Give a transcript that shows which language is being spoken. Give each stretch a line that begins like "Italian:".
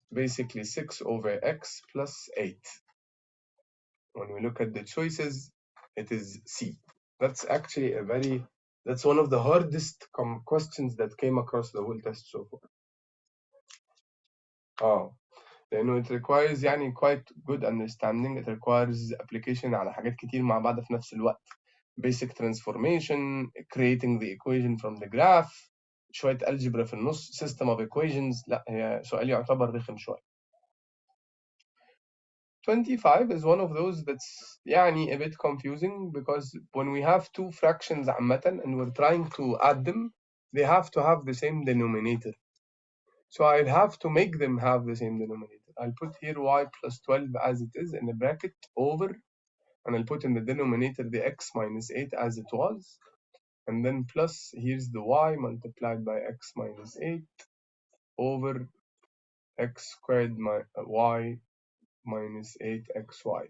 English: basically 6 over x plus 8. When we look at the choices, it is C. That's actually that's one of the hardest questions that came across the whole test so far.
Arabic: لأنه
English: it requires
Arabic: يعني
English: quite good understanding. It requires application
Arabic: على حاجات كتير مع بعض في نفس الوقت.
English: Basic transformation, creating the equation from the graph,
Arabic: شوية
English: algebra
Arabic: في النص,
English: system of equations.
Arabic: لا هي سؤال يعتبر رخم شوية.
English: 25 is one of those that's
Arabic: يعني
English: a bit confusing because when we have two fractions
Arabic: عامة
English: and we're trying to add them, they have to have the same denominator. So I'd have to make them have the same denominator. I'll put here y plus 12 as it is in a bracket over, and I'll put in the denominator the x minus 8 as it was, and then plus here's the y multiplied by x minus 8 over x squared y minus 8xy.